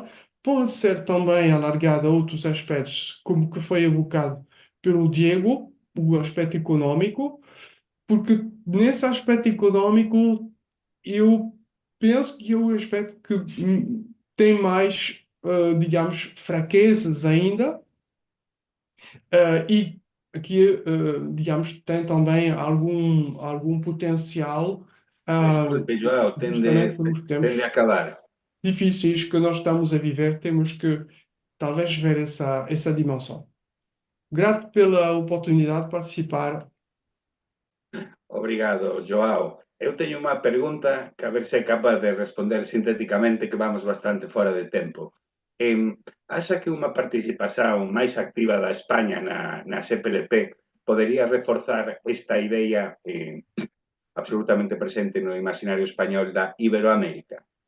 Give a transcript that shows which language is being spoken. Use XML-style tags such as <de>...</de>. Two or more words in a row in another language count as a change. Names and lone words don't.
<pt>Pode ser também alargada a outros aspectos, como que foi evocado pelo Diego, o aspecto econômico, porque nesse aspecto econômico eu penso que é o aspecto que tem mais, digamos, fraquezas ainda, e que, digamos, tem também algum potencial, João, justamente pelos tempos tende a acabar. difíceis que nós estamos a viver, temos que talvez ver essa dimensão. Grato pela oportunidade de participar. Obrigado, João.</pt> <gl>Eu teño unha pregunta que a ver se é capaz de responder sintéticamente, que vamos bastante fora de tempo. Acha que unha participación máis activa da España na CPLP podería reforzar esta idea absolutamente presente no imaginario español da Iberoamérica?</gl>